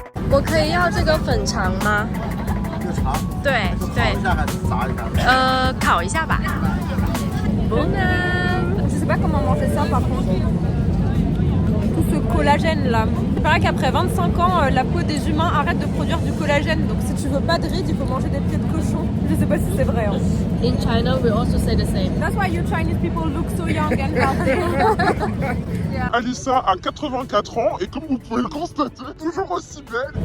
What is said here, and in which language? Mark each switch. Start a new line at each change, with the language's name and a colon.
Chinese: 我可以要这个粉肠吗？对对，烤一下吧。Bon
French: Je sais pas comment manger ça par contre. Tout ce collagène là. Il paraît qu'après 25 ans, la peau des humains arrête de produire du collagène. Donc si tu veux pas de rides, il faut manger des pieds de cochon. Je sais pas si c'est vrai. Hein.
English: In China, we also say the same. That's why you Chinese people look so young and healthy.
French: Alissa a 84 ans et comme vous pouvez le constater, toujours aussi belle.